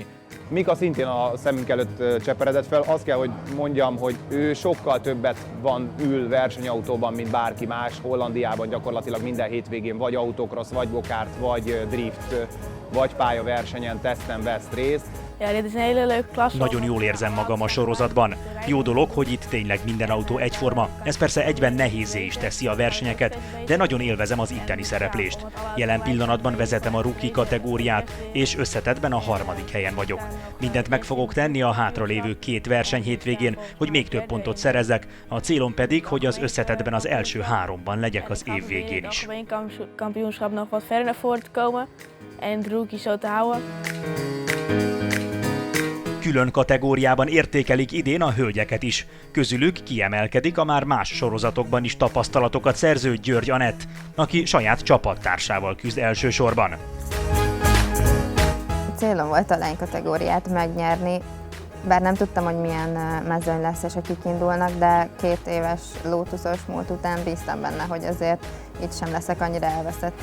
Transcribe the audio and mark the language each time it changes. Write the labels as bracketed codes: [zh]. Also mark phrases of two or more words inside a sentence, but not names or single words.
[hu] Mika szintén a szemünk előtt cseperedett fel, azt kell, hogy mondjam, hogy ő sokkal többet ül versenyautóban, mint bárki más. Hollandiában gyakorlatilag minden hétvégén vagy autocross, vagy gokárt, vagy drift, vagy pályaversenyen, teszten vesz részt. [nl] Ja, dit is een hele leuke klas. [hu] Nagyon jól érzem magam a sorozatban. Jó dolog, hogy itt tényleg minden autó egyforma. Ez persze egyben nehézzé is teszi a versenyeket, de nagyon élvezem az itteni szereplést. Jelen pillanatban vezetem a rookie kategóriát, és összetettben a 3. helyen vagyok. Mindent meg fogok tenni a hátralévő 2 verseny hétvégén, hogy még több pontot szerezzek, a célom pedig, hogy az összetettben az első 3-ban legyek az év végén is. [nl] Op één kampioenschap nog wat verder naar voren te komen en de rookie zo te houden. [hu] Külön kategóriában értékelik idén a hölgyeket is. Közülük kiemelkedik a már más sorozatokban is tapasztalatokat szerző György Anett, aki saját csapattársával küzd elsősorban. Célom volt a lány kategóriát megnyerni, bár nem tudtam, hogy milyen mezőny lesz és akik indulnak, de 2 éves Lotusos múlt után bíztam benne, hogy azért itt sem leszek annyira elveszett.